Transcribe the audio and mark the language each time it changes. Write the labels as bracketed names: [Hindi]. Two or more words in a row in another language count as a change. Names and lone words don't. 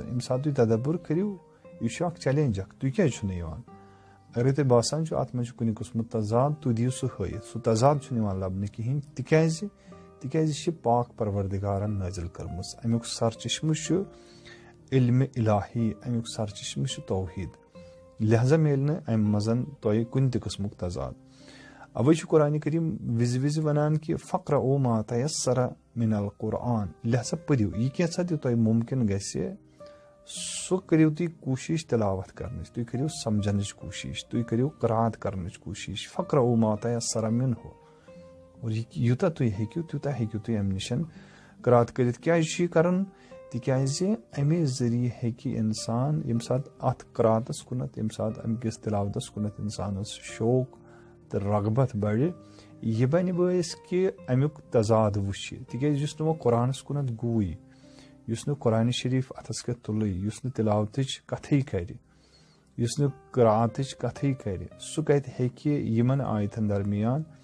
[Kashmiri] ییٚمہِ ساتہٕ تُہۍ تدبر کٔرِو یہِ چھُ اکھ چیلینج اکھ تُہۍ کیازِ چھُو نہٕ یِوان اگر تۄہہِ باسان چھُ اتھ منٛز چھُ کُنہِ قٕسمُک تضاد تُہۍ دِیِو سُہ ہٲیِتھ سُہ تضاد چھُنہٕ یِوان لبنہٕ کِہینۍ تِکیازِ یہِ چھِ پاک پروردگارن نٲزِل کٔرمٕژ. امیُک سرچشمہٕ چھُ علمِ الہی امیُک سرچشمہٕ چھُ توحیٖد. لہذا میلہِ نہٕ امہِ منٛز تۄہہِ کُنہِ تہِ قٕسمُک تضاد. اوے چھُ قۄرانہِ کریٖم وِزِ وِزِ ونان کہِ [Arabic] فقرؤ ما تیسر من القرآن [Kashmiri] لہذا پٔرِو یہِ کینٛژھا تہِ تۄہہِ مُمکِن گژھِ سُہ کٔرِو تُہۍ کوٗشِش تِلاوت کرنٕچ تُہۍ کٔرِو سمجھنٕچ کوٗشِش تُہۍ کٔرِو قرات کرنٕچ کوٗشِش [Arabic] فقرؤ ما تیسر منہ [Kashmiri] اور یوٗتاہ تُہۍ ہیٚکِو تیوٗتاہ ہیٚکِو تُہۍ امہِ نِش قرات کٔرِتھ. کیازِ چھُ یہِ کرُن تِکیازِ امے ذٔریعہٕ ہیٚکہِ انسان ییٚمہِ ساتہٕ اتھ قراتس کُنتھ ییٚمہِ ساتہٕ امہِ کِس تِلاوتس کُنتھ انسانس شوق تہٕ رغبت بڑِ یہِ بنہِ بٲیِس کہِ امیُک تضاد وٕچھِ تِکیازِ یُس نہٕ وۄنۍ قۄرانس کُنتھ گوٗیی یُس نہٕ قۄرانہِ شریٖف اتھس کٮ۪تھ تُلٕے یُس نہٕ تِلاوتٕچ کتھٕے کرِ یُس نہٕ قراتٕچ کتھٕے کرِ سُہ کتہِ ہیٚکہِ یِمن آیتن درمیان